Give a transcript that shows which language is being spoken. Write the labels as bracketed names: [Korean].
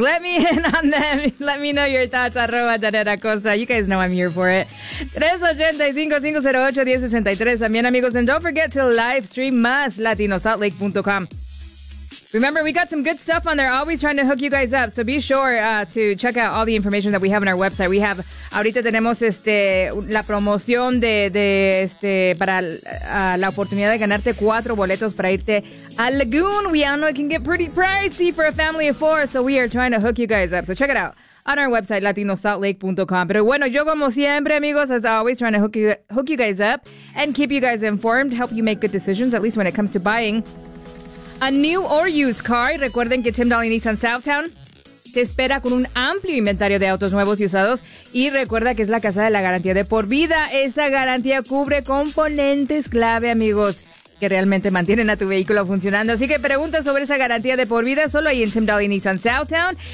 [English] Let me in on them. Let me know your thoughts. Arroba Danette Acosta. You guys know I'm here for it. 385-508-1063. [Spanish] También, amigos. [English] And don't forget to live stream us, latinosaltlake.com. Remember, we got some good stuff on there. Always trying to hook you guys up. So be sure to check out all the information that we have on our website. We have, [Spanish] ahorita tenemos la promoción de para la oportunidad de ganarte 4 boletos para irte a Lagoon. [English] We all know it can get pretty pricey for a family of 4. So we are trying to hook you guys up. So check it out on our website, latinosaltlake.com. [Spanish] Pero bueno, yo como siempre, amigos, [English] as always, trying to hook you guys up and keep you guys informed, help you make good decisions, at least when it comes to buying a new or used car. [Spanish] Recuerden que Tim Dolly Nissan Southtown te espera con un amplio inventario de autos nuevos y usados. Y recuerda que es la casa de la garantía de por vida. Esta garantía cubre componentes clave, amigos, que realmente mantienen a tu vehículo funcionando. Así que pregunta sobre esa garantía de por vida solo ahí en Tim Dolly Nissan Southtown.